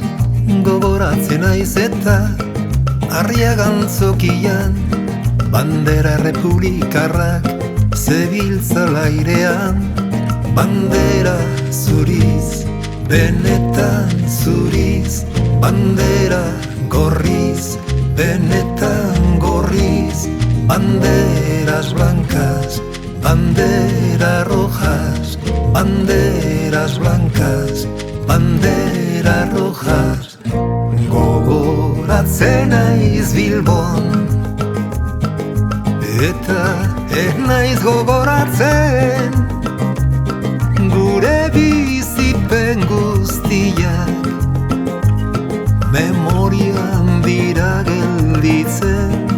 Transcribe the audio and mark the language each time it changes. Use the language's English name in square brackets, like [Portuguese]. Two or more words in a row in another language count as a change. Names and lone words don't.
[Basque] Gogoratzen naiz eta Arriagantzokian bandera republikarrak zebiltzala airean. Bandera zuriz, benetan zuriz, bandera gorriz, benetan gorriz. [Spanish] Banderas blancas, banderas rojas, banderas blancas, banderas rojas. [Basque] Gogoratzen naiz Bilbon, eta ez naiz gogoratzen gure bizipen guztiak, memorian dira gelditzen.